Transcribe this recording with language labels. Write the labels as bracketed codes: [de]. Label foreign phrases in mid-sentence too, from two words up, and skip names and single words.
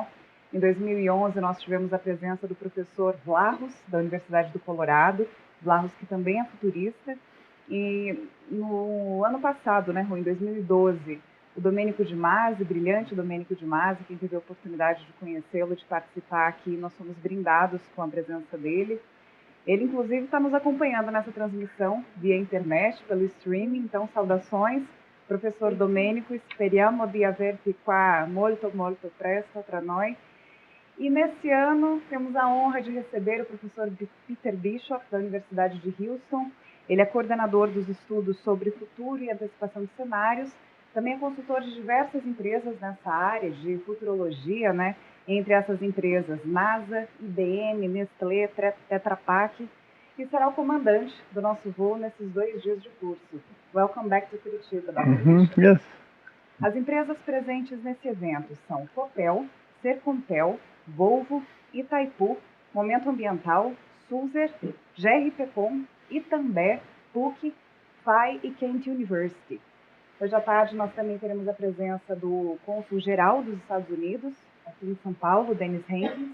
[pt] Em 2011, nós tivemos a presença do professor Vlahos, da Universidade do Colorado, Vlahos, que também é futurista, e no ano passado, né, em 2012, o Domênico de Masi, brilhante Domênico de Masi, quem teve a oportunidade de conhecê-lo, de participar aqui, nós fomos brindados com a presença dele. Ele, inclusive, está nos acompanhando nessa transmissão via internet, pelo streaming, então, saudações. Professor Domênico, [it] speriamo di averti qua molto, molto presto tra noi. [pt] E nesse ano temos a honra de receber o professor Peter Bishop, da Universidade de Houston. Ele é coordenador dos estudos sobre futuro e antecipação de cenários. Também é consultor de diversas empresas nessa área de futurologia, né? Entre essas empresas NASA, IBM, Nestlé, Tetra Pak, e será o comandante do nosso voo nesses 2 dias de curso. [en] Welcome back to Curitiba, Dr. Bishop. Yes. [pt] As empresas presentes nesse evento são Copel, Sercompel, Volvo, Itaipu, Momento Ambiental, Sulzer, GRPcom, Itambé, PUC, FAI e Kent University. Hoje à tarde nós também teremos a presença do cônsul-geral dos Estados Unidos, aqui em São Paulo, Dennis Hankins.